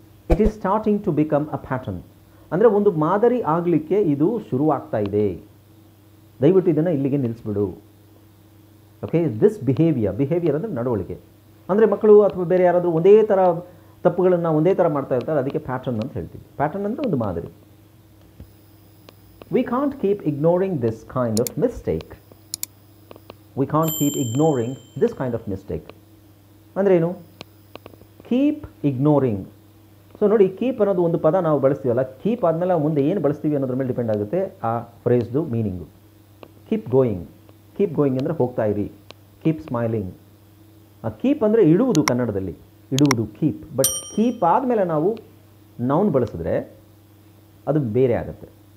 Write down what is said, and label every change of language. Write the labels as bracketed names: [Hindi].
[English] it is starting to become a pattern [Kannada] ಅಂದರೆ ಒಂದು ಮಾದರಿ ಆಗಲಿಕ್ಕೆ ಇದು ಶುರುವಾಗ್ತಾ ಇದೆ. ದಯವಿಟ್ಟು ಇದನ್ನು ಇಲ್ಲಿಗೆ ನಿಲ್ಲಿಸ್ಬಿಡು. [English] okay, this behaviour [Kannada] ಅಂದರೆ ನಡವಳಿಕೆ. ಅಂದರೆ ಮಕ್ಕಳು ಅಥವಾ ಬೇರೆ ಯಾರಾದರೂ ಒಂದೇ ಥರ ತಪ್ಪುಗಳನ್ನು ಒಂದೇ ಥರ ಮಾಡ್ತಾ ಇರ್ತಾರೆ, ಅದಕ್ಕೆ ಪ್ಯಾಟರ್ನ್ ಅಂತ ಹೇಳ್ತೀವಿ. ಪ್ಯಾಟರ್ನ್ ಅಂದರೆ ಒಂದು ಮಾದರಿ. [English] We can't keep ignoring this kind of mistake. We can't keep ignoring this kind of mistake. [Kannada] ಅಂದರೆ ಏನು? [English] Keep ignoring. [Kannada] ಸೊ ನೋಡಿ, ಕೀಪ್ ಅನ್ನೋದು ಒಂದು ಪದ ನಾವು ಬಳಸ್ತೀವಲ್ಲ, ಕೀಪ್ ಆದಮೇಲೆ ಮುಂದೆ ಏನು ಬಳಸ್ತೀವಿ ಅನ್ನೋದ್ರ ಮೇಲೆ ಡಿಪೆಂಡ್ ಆಗುತ್ತೆ ಆ ಫ್ರೇಸ್ದು ಮೀನಿಂಗು. [English] keep going [Kannada] ಅಂದರೆ ಹೋಗ್ತಾ ಇರಿ. [English] Keep smiling. [Kannada] ಕೀಪ್ ಅಂದರೆ ಇಡುವುದು, ಕನ್ನಡದಲ್ಲಿ ಇಡುವುದು ಕೀಪ್. ಬಟ್ ಕೀಪ್ ಆದಮೇಲೆ ನಾವು ನೌನ್ ಬಳಸಿದ್ರೆ ಅದು ಬೇರೆ ಆಗುತ್ತೆ.